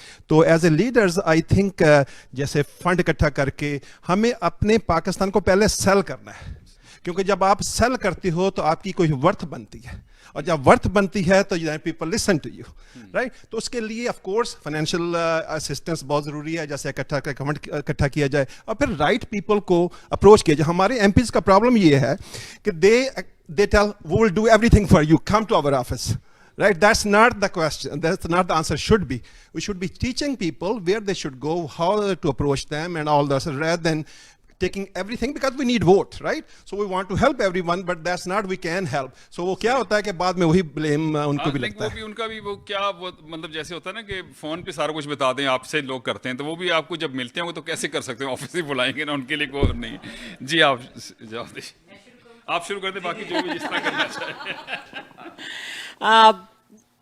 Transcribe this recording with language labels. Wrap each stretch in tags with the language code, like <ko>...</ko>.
<ur>تو as a leaders I think جیسے fund اکٹھا کر کے ہمیں اپنے پاکستان کو پہلے سیل کرنا ہے, کیونکہ جب آپ سیل کرتے ہو تو آپ کی کوئی ورتھ بنتی ہے, اور جب ورتھ بنتی ہے تو people listen to you, right. تو اس کے لیے آف کورس فائنینشیل اسسٹنس بہت ضروری ہے, جیسے اکٹھا کیا جائے, اور پھر رائٹ پیپل کو اپروچ کیا جائے. ہمارے ایم پیز کا پرابلم یہ ہے کہ</ur> <en>they tell we will do everything for you, come to our office, right? That's not the question, that's not the answer. Should be, we should be teaching people where they should go, how to approach them and all that, rather than taking everything, because we need vote, right? So we want to help everyone, but that's not we can help.</en> <ur>So وہ کیا ہوتا ہے کہ بعد میں وہی blame ان کو بھی لگتا ہے. وہ بھی ان کا بھی وہ کیا وہ مطلب جیسے ہوتا ہے نا کہ فون پہ سارا کچھ بتا دیں آپ سے لوگ کرتے ہیں, تو وہ بھی آپ کو جب ملتے ہیں تو کیسے کر سکتے ہیں, آفس ہی بلائیں گے نا, ان کے لیے کوئی نہیں. جی آپ جواب دیں, آپ شروع کر دیں, باقی جو بھی جس طرح کرنا چاہیے.</ur>